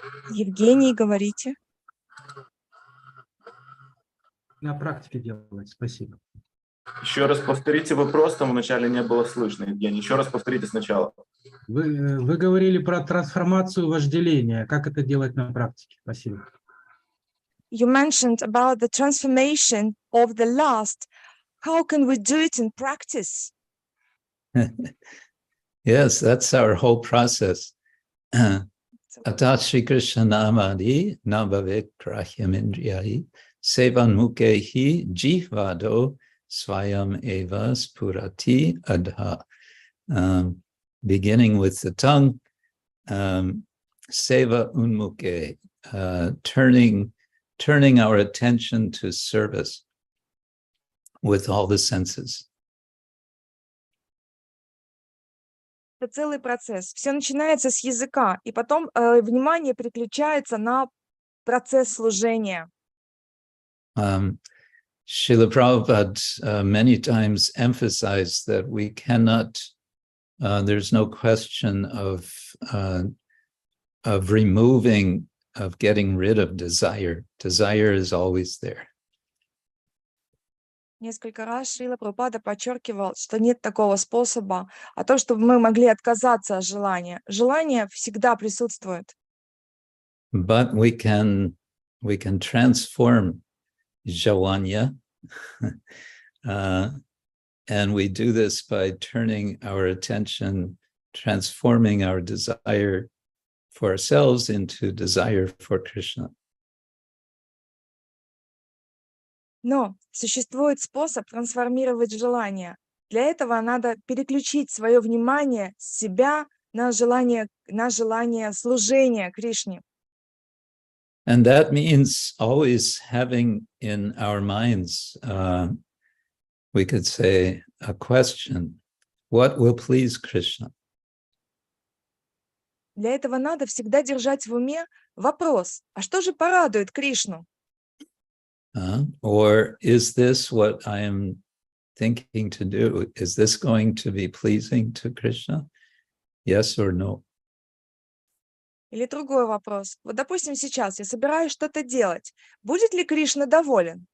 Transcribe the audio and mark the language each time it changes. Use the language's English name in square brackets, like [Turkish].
[Russian] Евгений, говорите. На практике делать. Спасибо. Еще раз повторите вопрос, там вначале не было слышно, Евгений. Еще раз повторите сначала. Вы говорили про трансформацию вожделения. Как это делать на практике? Спасибо. [English] You mentioned about the transformation of the lust. How can we do it in practice? Yes, that's our whole process. [Sanskrit] Atat Shri Krishna namadi nabhavek grahyam indriyai sevan mukehi jihvado swayam eva spurati adha. [English] Beginning with the tongue, seva unmuke, turning our attention to service with all the senses. [Russian] Это целый процесс. Все начинается с языка, и потом внимание переключается на процесс служения. [English] Srila Prabhupada many times emphasized that we cannot, there's no question of removing, of getting rid of desire. Desire is always there. [Russian] Несколько раз Шрила Прабхупада подчеркивал, что нет такого способа, а то, чтобы мы могли отказаться от желания. Желание всегда присутствует. [English] But we can transform Javanya, and we do this by turning our attention, transforming our desire for ourselves into desire for Krishna. [Russian] Но существует способ трансформировать желание. Для этого надо переключить свое внимание с себя на желание служения Кришне. [English] And that means always having in our minds, we could say, a question: what will please Krishna? [Russian] Для этого надо всегда держать в уме вопрос: а что же порадует Кришну? [English] Or is this what I am thinking to do? Is this going to be pleasing to Krishna? Yes or no? [Russian] Или другой вопрос. Вот, допустим, сейчас я собираюсь что-то делать. Будет ли Кришна доволен?